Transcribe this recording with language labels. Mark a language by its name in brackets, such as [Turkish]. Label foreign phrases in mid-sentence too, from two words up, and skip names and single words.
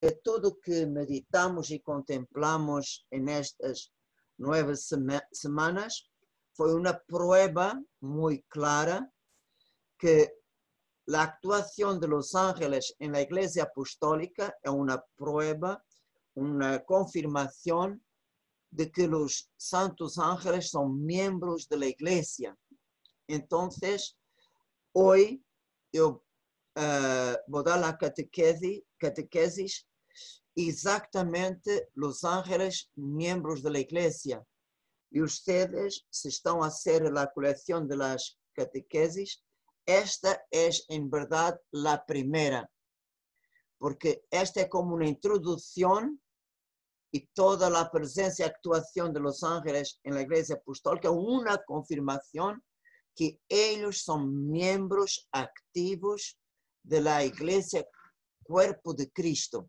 [Portuguese] que tudo que meditamos e contemplamos nestas 9 semanas foi uma prova muito clara que a actuação [Spanish] de los ángeles en la Iglesia Apostólica [Portuguese] é uma prueba, uma confirmação de que os santos ángeles são [Spanish] miembros de la Iglesia. Entonces, hoy [Portuguese] eu vou dar a [Spanish] catequesis exatamente los ángeles miembros de la Iglesia. E ustedes, [Portuguese] se estão a [Spanish] hacer la colección de las catequesis, esta es en verdad la primera, porque esta es como una introducción y toda la presencia y actuación de los ángeles en la Iglesia Apostólica, una confirmación que ellos son miembros activos de la Iglesia, cuerpo de Cristo.